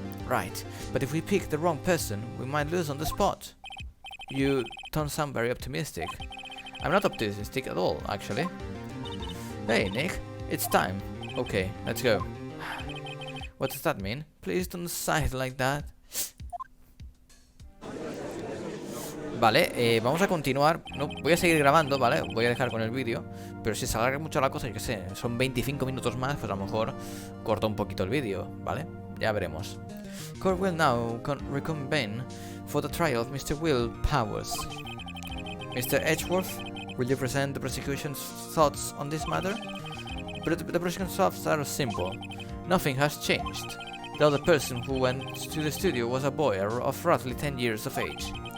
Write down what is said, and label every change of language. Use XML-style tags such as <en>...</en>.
<en>Right, but if we pick the wrong person, we might lose on the spot. You don't sound very optimistic. I'm not optimistic at all, actually. Hey, Nick, it's time. Okay, let's go. What does that mean? Please don't sigh like that.</en> <es>Vale, vamos a continuar. No, voy a seguir grabando, ¿vale? Voy a dejar con el vídeo. Pero si se alarga mucho la cosa, yo qué sé, son 25 minutos más, pues a lo mejor corto un poquito el vídeo, ¿vale? Ya veremos.</es> <en>Court will now reconvene for the trial of Mr. Will Powers. Mr. Edgeworth, will you present the prosecution's thoughts on this matter? But the prosecution's thoughts are simple. Nothing has changed. The other person who went to the studio was a boy of roughly 10 years of age.</en>